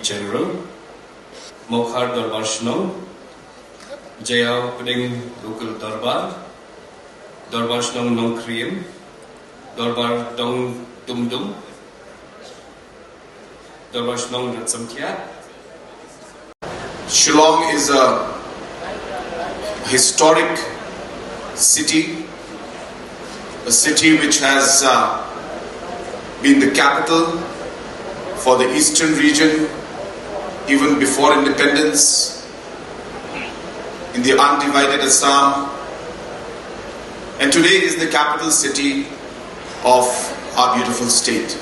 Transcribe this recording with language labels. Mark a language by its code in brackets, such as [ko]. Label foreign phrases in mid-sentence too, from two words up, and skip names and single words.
[en] General, Mokhar Darbar Shnong, Jaya Puding Local Darbar, Darbar Shnong Nong Kriem, Darbar Dong Dum Dum, Darbar Shnong Ratsam Kya. Shillong is a historic city, a city which has been the capital for the eastern region even before independence, in the undivided Assam, and today is the capital city of our beautiful state.